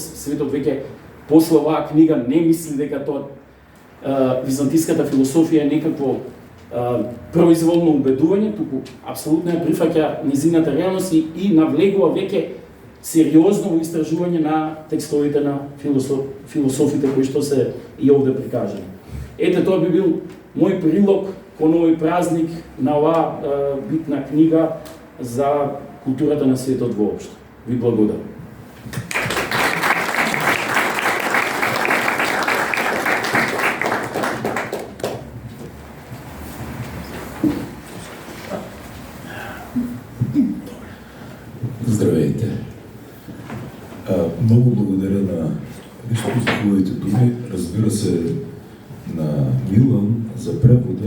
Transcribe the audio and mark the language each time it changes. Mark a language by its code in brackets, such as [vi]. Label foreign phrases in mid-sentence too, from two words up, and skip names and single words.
[mk] Светот веќе после оваа книга не мисли дека тоа византиската философија е некакво произволно убедување, туку апсолутно ја прифаќа низината реалност и навлегува веќе сериозно во истражување на текстовите на философите кои што се и овде прикажани. Ете, тоа би бил мој прилог кон овој празник на оваа битна книга за културата на светот воопшто. Ви благодарам. [bg] Здравейте. Много благодаря на хубавите думи, разбира се, на Милан за превода.